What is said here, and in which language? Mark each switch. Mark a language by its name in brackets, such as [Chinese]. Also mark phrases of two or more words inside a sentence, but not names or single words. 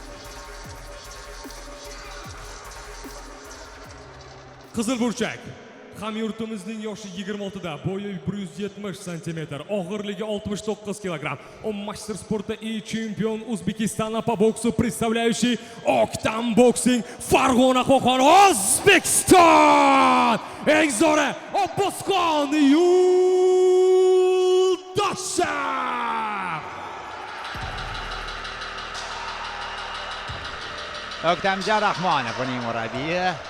[Uzbek] Qizil burchak hamyurtimizning yoshi 26 da, bo'yi 170 cm, og'irligi 69 kg. [Russian] Он мастер спорта и чемпион Узбекистана по боксу, представляющий Окtam Boxing Farg'ona Qo'qon, O'zbekiston. [Uzbek] Eng zo'ri Abbosxon Yo'ldoshev. O'ktamjon Rahmonov uning murabbiyi.